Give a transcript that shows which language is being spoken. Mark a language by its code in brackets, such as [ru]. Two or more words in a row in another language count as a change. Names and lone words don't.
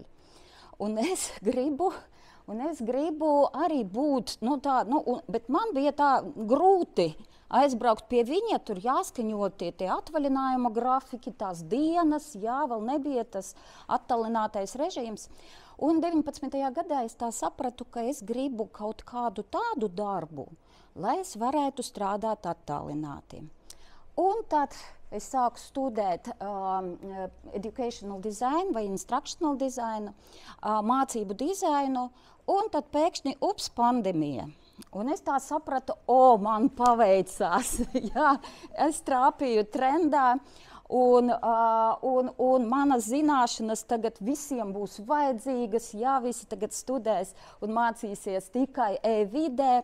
[lv] Un es gribu arī būt, bet man bija tā grūti aizbraukt pie viņa, tur jāskaņo tie atvaļinājuma grafiki, tās dienas, jā, vēl nebija tas attālinātais režīms. Un 19. gadā es tā sapratu, ka es gribu kaut kādu tādu darbu, lai es varētu strādāt attālināti. Un tad es sāku studēt [en] educational design [lv] vai [en] instructional design, [lv] mācību dizainu, un tad pēkšņi pandēmija. Un es tā sapratu, man paveicās, jā, es trāpīju trendā, un manas zināšanas tagad visiem būs vajadzīgas, jā, visi tagad studēs un mācīsies tikai e-vidē.